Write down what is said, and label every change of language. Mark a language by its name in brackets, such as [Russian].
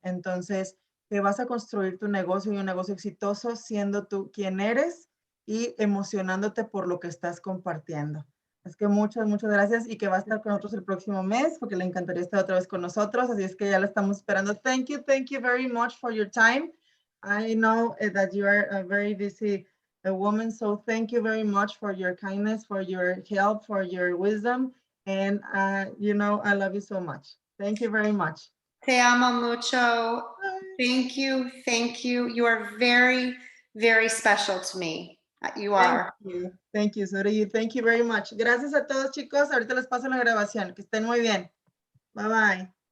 [Spanish] Entonces, que vas a construir tu negocio y un negocio exitoso siendo tú quien eres y emocionándote por lo que estás compartiendo. Es que muchas gracias y que va a estar con nosotros el próximo mes porque le encantaría estar otra vez con nosotros. Así es que ya la estamos esperando. [English] Thank you very much for your time. I know that you are a very busy woman, so thank you very much for your kindness, for your help, for your wisdom. And you know, I love you so much. Thank you very much. [Spanish] Te amo mucho. [English] Thank you. You are very, very special to me. You are. Thank you, so do you. Thank you very much. [Spanish] Gracias a todos, chicos. Ahorita les paso la grabación. Que estén muy bien. Bye, bye.